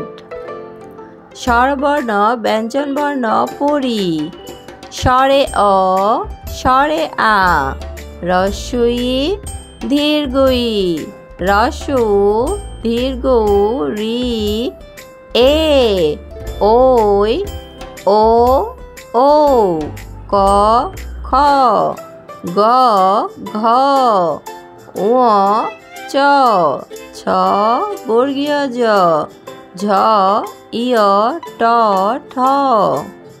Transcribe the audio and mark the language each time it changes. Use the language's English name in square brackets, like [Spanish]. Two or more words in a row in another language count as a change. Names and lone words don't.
[Assamese] স্বরবর্ণ ব্যঞ্জনবর্ণ পড়ি। স্বরে অ, স্বরে আ, রস্বই দীর্ঘই, রস্যৌ দীর্ঘৌ রি। ওই, ও ক, খ, গ, ঘ, ঙ, চ, ছ, বর্গীয় জ, ঝ ইয় ট ঠ